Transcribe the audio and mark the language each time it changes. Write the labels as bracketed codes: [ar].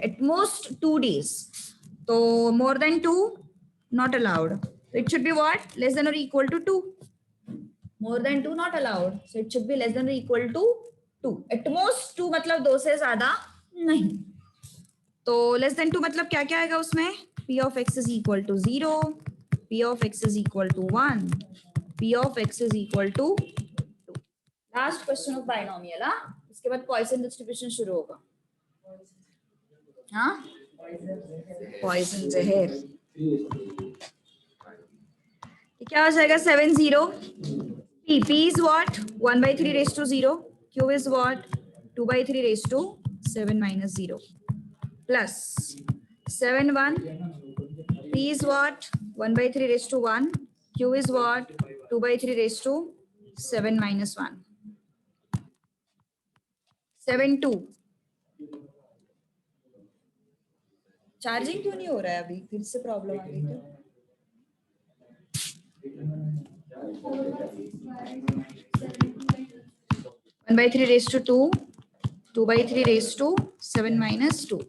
[en] At most 2 days, तो more than 2 not allowed. तो it should be what? Less than और equal to 2। More than 2 not allowed, so it should be less than और equal to 2। At most 2 [hi] मतलब 2 से ज्यादा नहीं। तो less than 2 मतलब क्या क्या आएगा उसमें? [en] p of x is equal to 0, p of x is equal to 1, p of x is equal to 2. Last question of binomial. [hi] हाँ, इसके बाद पॉइसन डिस्ट्रीब्यूशन शुरू होगा। हाँ, पॉइसन जहर। क्या हो जाएगा? [en] 7 0 p is what? 1 by 3 raised to 0, q is what? 2 by 3 raised to 7 minus 0 plus 7 1 p is what? 1 by 3 raised to 1, q is what? 2 by 3 raised to 7 minus 1, 7 2। [hi] Charging क्यों नहीं हो रहा है? अभी फिर से प्रॉब्लम आ गई क्या? [en] 1 by 3 raised to 2, 2 by 3 raised to 7 minus 2।